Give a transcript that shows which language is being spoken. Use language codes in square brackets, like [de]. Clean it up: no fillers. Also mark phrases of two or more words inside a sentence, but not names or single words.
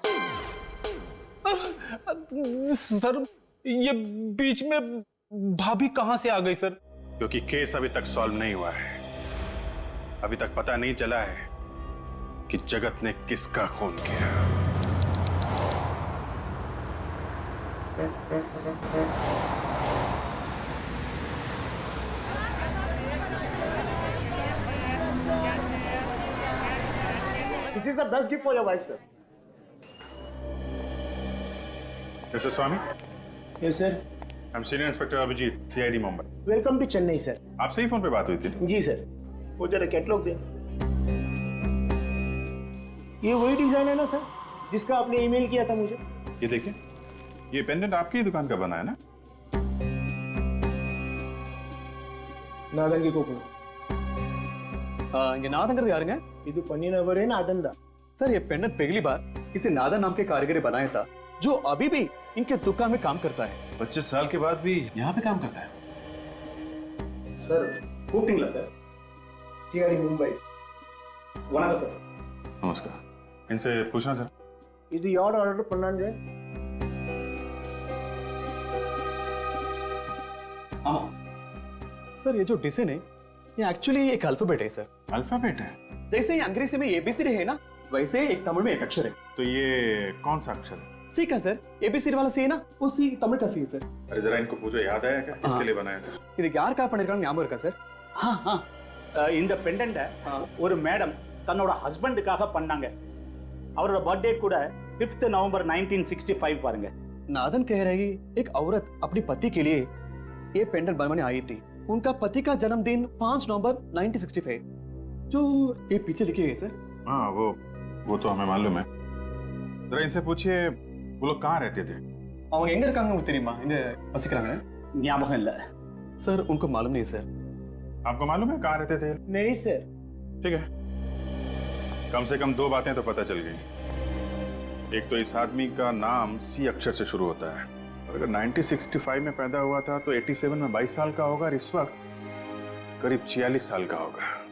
[hi] सर, ये बीच में भाभी कहां से आ गई सर? क्योंकि केस अभी तक सॉल्व नहीं हुआ है। अभी तक पता नहीं चला है कि जगत ने किसका खून किया। [en] This is the best gift for your wife, sir. Mr. Swami, Yes, sir. I'm Senior Inspector Abhijit, CID Mumbai. Welcome to Chennai, sir. [hi] आपसे ही फोन पे बात हुई थी। जी सर, वो जरा कैटलॉग दे। ये वही डिजाइन है ना सर, जिसका आपने ईमेल किया था मुझे? ये देखिए, ये पेंडेंट आपकी ही दुकान का बना है ना? नादन की कोपू। [ta] இங்க நாதங்கிறது யாருங்க? இது பண்ணினவர் है नादन दा। [hi] सर ये पेंडेंट पहली बार किसी नादन नाम के कारीगर ने बनाया था, जो अभी भी इनके दुकान में काम करता है। 25 साल के बाद भी यहाँ पे काम करता है। [ta] सर கூப்பிட்டீங்களா சார்? [hi] CID मुंबई। [ta] வணக்கம் சார்। [hi] नमस्कार, इनसे पूछना था। [ta] இது யார் ஆர்டர் பண்ணாங்க? [hi] ஆமா सर, ये जो डिजाइन है ये एक्चुअली एक अल्फाबेट है सर। अल्फाबेट है? जैसे ही अंग्रेजी में ABCD है ना, वैसे एक तमिळ में एक अक्षर है। तो ये कौन सा अक्षर है? सी का सर, ABCD वाला सी है ना, वो सी तमिळ का सी है सर। अरे जरा इनको पूछो, याद आया क्या किसके लिए बनाया था? [ta] இதுக்கு யார் கால் பண்ணிருக்காங்க ஞாபகம் இருக்கா சார்? இந்த பெண்டன்ட்டை ஒரு மேடம் தன்னோட ஹஸ்பண்டுக்காக பண்ணாங்க. அவரோட बर्थडे கூட 5th नवंबर 1965 பாருங்க. [hi] नादन कह रही एक औरत अपने पति के लिए ये पेंडेंट बनवाने आई थी। उनका पति का जन्मदिन 5 नवंबर 1965, जो ये पीछे लिखे गए सर। हाँ, वो तो हमें मालूम है। जरा इनसे पूछिए वो लोग कहाँ रहते थे? [ta] அவங்க எங்க இருக்காங்க உங்களுக்கு தெரியுமா? எங்க வசிக்கிறாங்க? ஞாபகம் இல்ல [hi] सर उनको मालूम नहीं सर। आपको मालूम है कहाँ रहते थे? नहीं सर। ठीक है, कम से कम 2 बातें तो पता चल गई। एक तो इस आदमी का नाम C अक्षर से शुरू होता है, और अगर 1965 में पैदा हुआ था तो 87 में 22 साल का होगा, और इस वक्त करीब 46 साल का होगा।